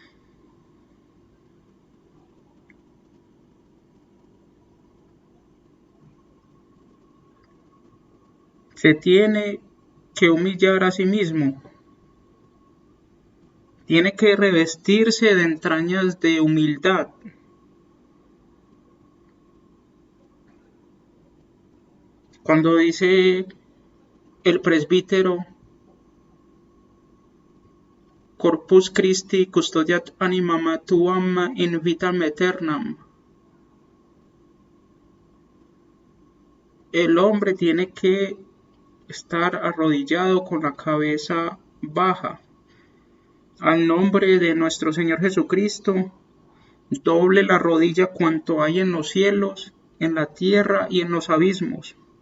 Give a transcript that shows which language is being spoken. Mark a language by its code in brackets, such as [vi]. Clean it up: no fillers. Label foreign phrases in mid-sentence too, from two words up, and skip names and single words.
[es] Se tiene que humillar a sí mismo. Tiene que revestirse de entrañas de humildad. Cuando dice el presbítero [la] Corpus Christi custodiat animam tuam in vitam aeternam, [es] el hombre tiene que estar arrodillado con la cabeza baja. Al nombre de nuestro Señor Jesucristo, doble la rodilla cuanto hay en los cielos, en la tierra y en los abismos.